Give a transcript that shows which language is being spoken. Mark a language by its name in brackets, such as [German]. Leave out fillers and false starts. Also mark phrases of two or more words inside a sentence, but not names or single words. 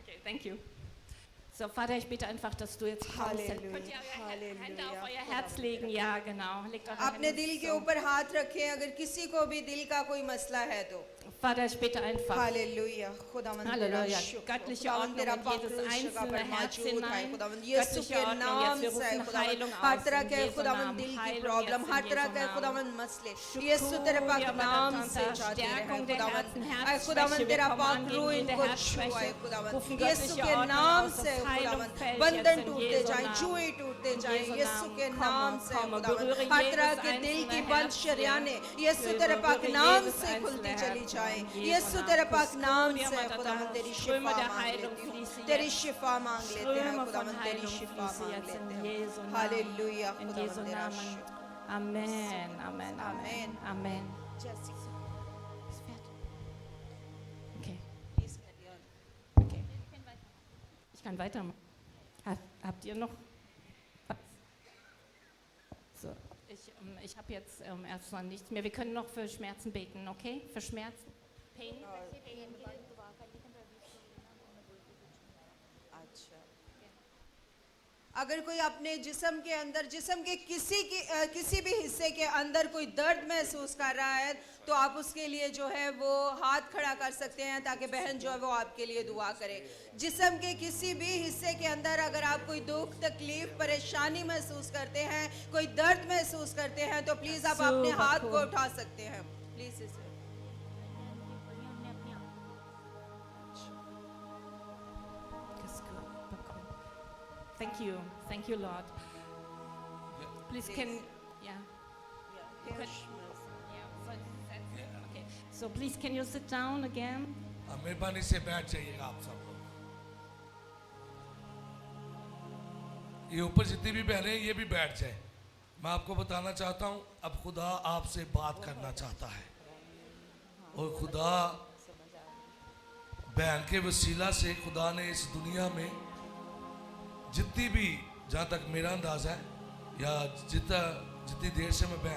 [English] Thank you. [German] So, Vater, ich bitte einfach, dass du jetzt kommst. Halleluja, Könnt ihr eure Halleluja. Hände auf euer Herz legen? Ja, genau. Legt eure [Hindi] अपने [German] Hände [Hindi] दिल के [German] so. [Hindi] ऊपर हाथ रखें अगर किसी को भी दिल का कोई मसला है तो [German] Vater, ich bitte einfach. [Hindi] हालेलुया खुदावंद तेरा [German] Halleluja. [Hindi] शुक्र [German] Göttliche [Hindi] खुदावंद [German] Ordnung [Hindi] तेरा [German] in jedes [Hindi] पाक [German] einzelne [Hindi] पर [German] Herz [Hindi] मौजूद है [German] hinein. [Hindi] खुदावंद यीशु [German] Göttliche [Hindi] के [German] Ordnung. [Hindi] नाम [German] Jetzt wir [Hindi] से [German] rufen [Hindi] खुदावंद [German] Heilung [Hindi] हर [German] aus [Hindi] तरह [German] in [Hindi] के [German] Jesu [Hindi] खुदावंद [German] Namen. [Hindi] दिल की [German] Heilung [Hindi] प्रॉब्लम [German] jetzt [Hindi] हर [German] in [Hindi] तरह [German] Jesu [Hindi] के [German] Namen. [Hindi] खुदावंद मसले यीशु तेरे पाक Shukuria नाम से Badatanta, जाते रहे [German] Stärkung der [Hindi] खुदावंद [German] Herzen, [Hindi] ऐ खुदावंद [German] Herzschwäche. Wir [Hindi] तेरा [German] kommen [Hindi] पाक [German] an [Hindi] रूह [German] gegen jede [Hindi] इनको छुआए [German] Herzschwäche. [Hindi] खुदावंद [German] Rufen [Hindi] यीशु [German] göttliche [Hindi] के [German] Ordnung [Hindi] नाम [German] aus, [Hindi] से [German] dass Heilung [Hindi] खुदावंद [German] fällt [Hindi] बंधन [German] jetzt in [Hindi] टूटते [German] Jesu [Hindi] जाएं [German] Namen. [Hindi] जुए टूटते [German] In [Hindi] जाएं [German] Jesu [Hindi] यीशु [German] Namen. [Hindi] के [German] Komme, [Hindi] नाम से [German] komme, [Hindi] खुदावंद [German] berühre [Hindi] हर [German] jedes [Hindi] तरह के दिल [German] einzelne [Hindi] की बंद [German] Herz [Hindi] शरियाने [German] hier. [Hindi] यीशु [German] Wir [Hindi] तेरे पाक [German] berühren [Hindi] नाम [German] jedes [Hindi] से [German] einzelne [Hindi] खुलती चली [German] Herz [Hindi] जाएं [German] in Jesu [Hindi] यीशु [German] Namen. [Hindi] तेरे पाक नाम Kuskuria से Matata, खुदावंद तेरी [German] Ströme [Hindi] शिफा [German] der [Hindi] मांग [German] Heilung [Hindi] लेती हूँ [German] fließen [Hindi] तेरी [German] jetzt. [Hindi] शिफा मांग लेते हैं [German] Ströme von [Hindi] खुदावंद तेरी [German] Heilung [Hindi] शिफा [German] fließen [Hindi] मांग [German] jetzt [Hindi] लेते [German] in [Hindi] हैं [German] Jesu Namen. [Hindi] हालेलुया [German] In [Hindi] खुदावंद [German] Jesu [Hindi] तेरा [German] Namen. [Hindi] शुक्र [German] Amen, Amen, Amen, Amen. Amen. [Hindi] जैसी [German] Ist fertig. Okay, [English] please carry on [German] okay. Ich kann weitermachen. Habt ihr noch was? So, ich habe jetzt erstmal nichts mehr. Wir können noch für Schmerzen beten, okay? Für Schmerzen. [English] Pain. [Hindi] अच्छा अगर कोई अपने जिस्म के अंदर जिस्म के किसी भी हिस्से के अंदर कोई दर्द महसूस कर रहा है तो आप उसके लिए जो है वो हाथ खड़ा कर सकते हैं ताकि बहन जो है वो आपके लिए दुआ करे जिस्म के किसी भी हिस्से के अंदर अगर आप कोई दुख तकलीफ परेशानी महसूस करते हैं कोई दर्द महसूस करते हैं तो प्लीज़ आप अपने हाथ को उठा सकते हैं प्लीज़ इसे [English] Thank you, Lord. Please, yeah. You could- Okay. So please, can you sit down again? [Hindi] मेहरबानी से बैठ जाइएगा आप सब लोग ये ऊपर जितनी भी बहनें हैं ये भी बैठ जाए मैं आपको बताना चाहता हूँ अब खुदा आपसे बात करना चाहता है और खुदा बहन के वसीला से खुदा ने इस दुनिया में जितनी भी जहाँ तक मेरा अंदाज़ा है या जितनी देर से मैं